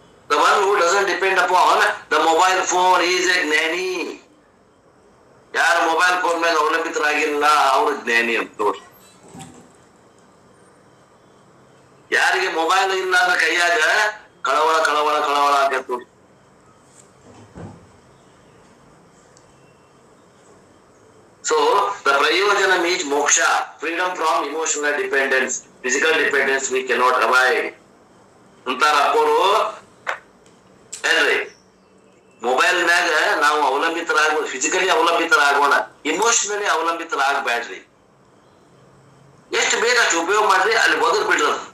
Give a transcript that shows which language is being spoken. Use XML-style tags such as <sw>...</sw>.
<en>The one who doesn't depend upon the mobile phone is a ಜ್ಞಾನಿ.</en> <kn>ಯಾರು mobile phone ಮೇಲೆ ಅವಲಂಬಿತರಾಗಿಲ್ಲ ಅವರು ಜ್ಞಾನಿ ಅಂತ ನೋಡಿ. ಯಾರಿಗೆ ಮೊಬೈಲ್ ಇಲ್ಲ ಅಂದ್ರೆ ಕೈಯಾಗ ಕಳವಳ ಕಳವಳ ಕಳವಳ ಆಗತ್ತೆ ನೋಡಿ.</kn> <en>So the prayojanam is moksha, freedom from emotional dependence, physical dependence we cannot avoid.</en> <kn>ಅಂತಾರ ಅಪ್ಪೋರು ಏನ್ರಿ, ಮೊಬೈಲ್ ಮ್ಯಾಗ ನಾವು ಅವಲಂಬಿತರಾಗ ಫಿಸಿಕಲಿ ಅವಲಂಬಿತರಾಗೋಣ, ಇಮೋಷನಲಿ ಅವಲಂಬಿತರಾಗಬೇಡ್ರಿ. ಎಷ್ಟು ಬೇಗ ಅಷ್ಟು ಉಪಯೋಗ ಮಾಡ್ರಿ, ಅಲ್ಲಿ ಒದರ್ ಬಿಡ್ರಿ.</kn>